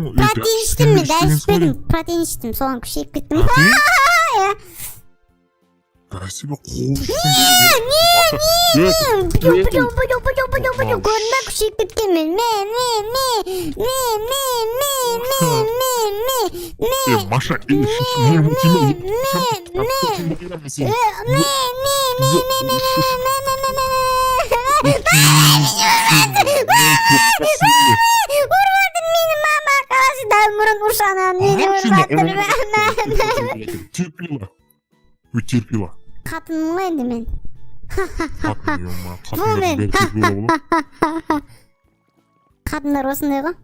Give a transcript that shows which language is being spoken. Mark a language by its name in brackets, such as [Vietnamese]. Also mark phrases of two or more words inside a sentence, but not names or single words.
[Kazakh] Протеин іштім мен, дәрі ішпедім. Протеин іштім, соған күшейіп кеттім. Красиво қуышсың. Көрінбе күшейіп кеткен мен. Маша, [Turkish] Urmadın beni mama arkadaşı Damur'un uşağına beni urmadın. [Kazakh] Терпила. Терпила. Қатынмын енді мен. Қатындар осындай ғой.